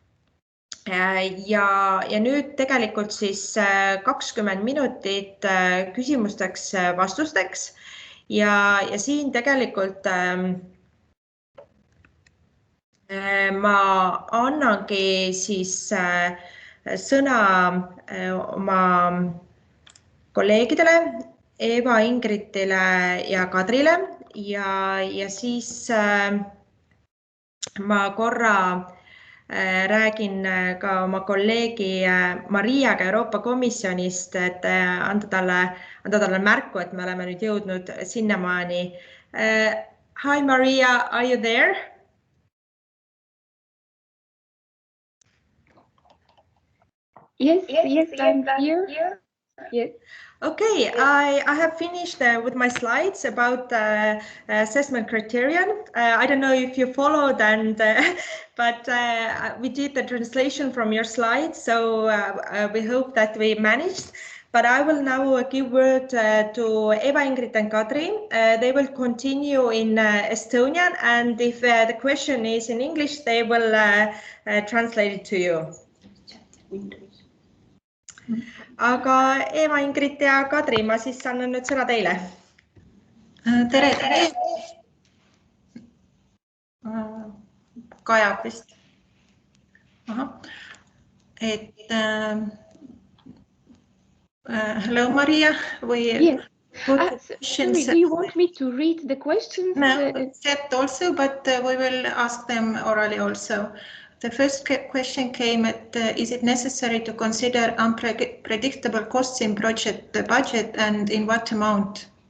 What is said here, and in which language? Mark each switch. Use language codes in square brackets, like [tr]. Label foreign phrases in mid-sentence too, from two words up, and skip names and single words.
[et] Ja nüüd tegelikult siis 20 minutit küsimusteks vastusteks ja siin tegelikult ma annangi siis sõna oma kolleegidele Eva, Ingritile ja Kadrile ja siis ma korra räägin ka oma kolleegi Mariaga Euroopa Komisjonist, et anda talle märku, et me oleme nüüd jõudnud sinnamaani. [en] Hi Maria, are you there? Yes, I'm here. Yes. Okay, I have finished with my slides about assessment criterion. I don't know if you followed, but we did the translation from your slides, so we hope that we managed. But I will now give word to Eva, Ingrid and Kadri. They will continue in Estonian, and if the question is in English, they will translate it to you. [et] Aga Eva, Ingrid ja Kadri, ma siis annan nüüd sõna teile. Tere! Kajab vist. [en] Hello, Maria. Yes. Sorry, do you want me to read the questions? No, that also, but we will ask them orally also. The first question came at, is it necessary to consider unpredictable costs in project budget and in what amount?